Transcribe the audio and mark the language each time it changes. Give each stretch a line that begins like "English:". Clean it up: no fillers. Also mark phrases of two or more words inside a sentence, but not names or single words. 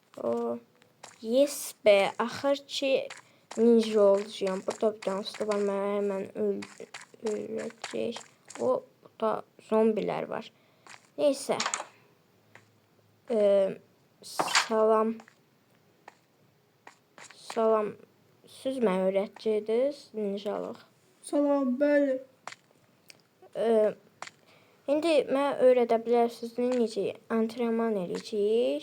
Azerbaijani: O, yes be, axır ki ninja olacağım. Burada
Turkish: bir tane
Azerbaijani: usta var, mənə hemen öldürəcək.
Turkish: O, burada zombiler var. Neyse.
Azerbaijani: Salam. Salam. Siz mənə öyrətəcəydiniz ninjalıq. Salam, bəli. İndi mənə öyrədə bilərsiniz, necə antrenman edəcəyik.